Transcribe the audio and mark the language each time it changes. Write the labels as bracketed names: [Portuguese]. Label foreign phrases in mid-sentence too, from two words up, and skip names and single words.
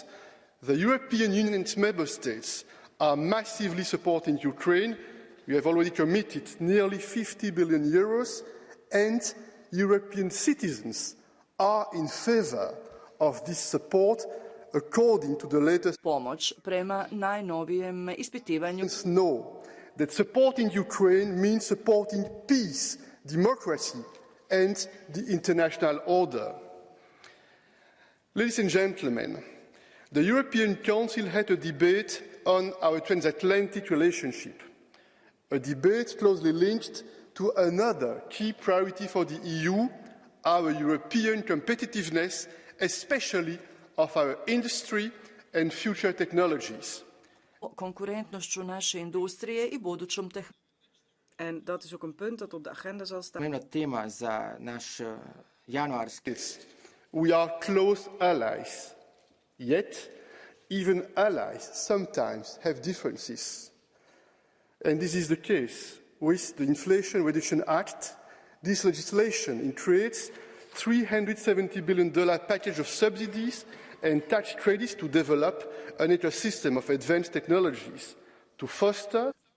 [English] The European Union and its member states are massively supporting Ukraine. We have already committed nearly 50 billion euros, and European citizens are in favour of this support, according to the latest [Croatian] Pomoć prema najnovijem ispitivanju. [English] Know that supporting Ukraine means supporting peace, democracy, and the international order. Ladies and gentlemen, the European Council had a debate on our transatlantic relationship, a debate closely linked to another key priority for the EU, our European competitiveness, especially of our industry and future technologies. [Croatian] Konkurentnošću naše industrije i budućom tehnologijom. [Dutch] En dat is ook een punt dat op de agenda zal staan. [Slovenian] Pomembna tema za naš januarski. [English] We are close allies, yet even allies sometimes have differences. And this is the case with the Inflation Reduction Act. This legislation creates $370 billion package of subsidies and tax credits to develop an ecosystem of advanced technologies to foster